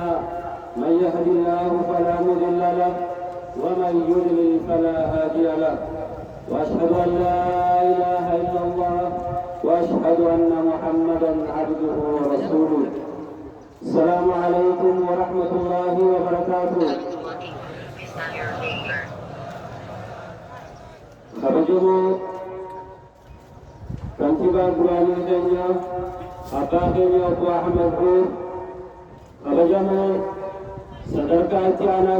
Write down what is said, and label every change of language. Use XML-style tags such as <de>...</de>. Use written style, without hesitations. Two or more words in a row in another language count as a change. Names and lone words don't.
<ar>من يهد الله فلا مضل له ومن يضلل فلا هادي له، وأشهد أن لا إله إلا الله وأشهد أن محمدا عبده ورسوله. السلام عليكم ورحمة الله وبركاته.</ar> <om>Kabajamoo kantiibaa duraanii keenya abbaa keenya obbo Ahmed Buur, kabajamoo sadarkaa itti aanaa</om>